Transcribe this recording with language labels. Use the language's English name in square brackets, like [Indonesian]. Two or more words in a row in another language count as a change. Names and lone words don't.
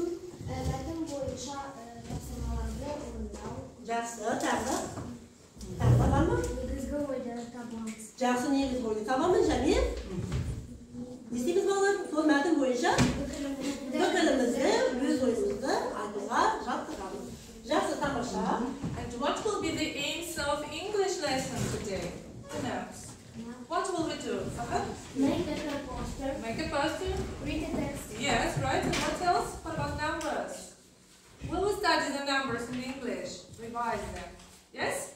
[Kazakh] Мәтін бойынша тапсырмаларды орындау. Жақсы, тағы бар ма? Негізгі ойды табамыз. Жақсы негіз бойды табамыз және не істейміз балалар? Сол мәтін бойынша пікірімізді, өз ойымызды айтуға жаттығамыз. Жақсы, тамаша. [English] And what will be the aims of English lesson today? Who knows? What will we do? Make a poster. Make a poster? Read the text. Yes, right. And what else? What about numbers? Will we study the numbers in English? Revise them. Yes?